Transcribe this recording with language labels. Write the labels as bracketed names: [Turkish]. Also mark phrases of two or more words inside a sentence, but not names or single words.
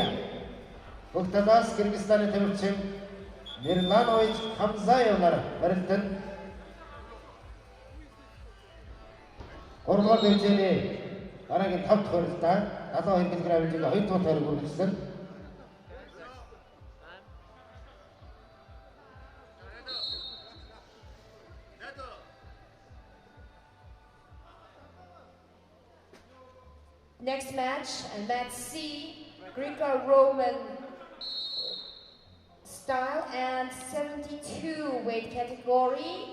[Mongolian] Хөх талаас Кыргызстаны тамирчин Мирланович Хамзаев нар барилдан 3-р дэвжээний дараагийн 5 дахь барилдаа 72 кг-ийн цэнгийн 2-р төрөг үргэлжлэн [English] Next match, and match C, Greco-Roman style and 72 weight category.